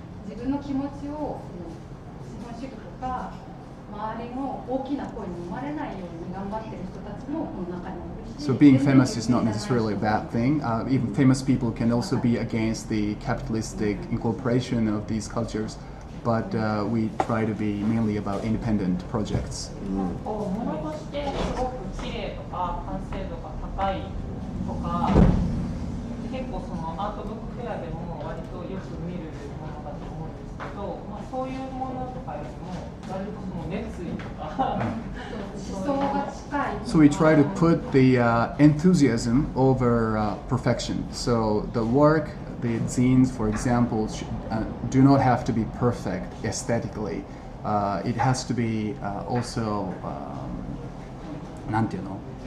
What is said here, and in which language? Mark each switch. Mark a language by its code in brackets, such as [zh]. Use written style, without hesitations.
[ja] 自分の気持ちを資本主義とか周りの大きな声に生まれないように頑張ってる人たちもこの中にいるし。 [en] So being famous is not necessarily a bad thing. Even famous people can also be against the capitalistic incorporation of these cultures. But we try to be mainly about independent projects. [ja] 物としてすごく綺麗とか完成度が高いとか、結構そのアートブックフェアでも割とよく見るものだと思うんですけど、まあそういうものとかよりも割とその熱意とか思想が近い。 [en] So we try to put the enthusiasm over perfection. So the work, the zines, for example, do not have to be perfect aesthetically. It has to be also [ja] なんていうの？